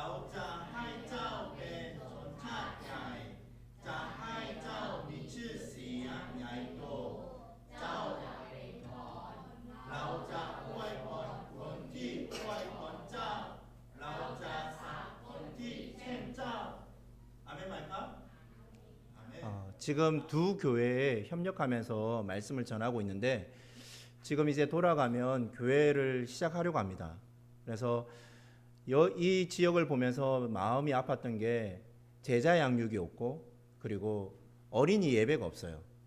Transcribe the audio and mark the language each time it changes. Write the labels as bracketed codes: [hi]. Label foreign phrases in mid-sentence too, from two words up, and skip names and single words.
[th] จะให้เจ้าเป็นชนชาติใหญ่จะให้เจ้ามีชื่อเสียงใหญ่โตเจ้าเราจะอวยพรคนที่อวยพรเจ้าเราจะสาปคนที่เช่นเจ้าอาเมนไหมครับ [ko] 지금 두 교회에 협력하면서 말씀을 전하고 있는데 지금 이제 돌아가면 교회를 시작하려고 합니다. 그래서 이 지역을 보면서 마음이 아팠던 게 제자 양육이 없고 그리고 어린이 예배가 없어요.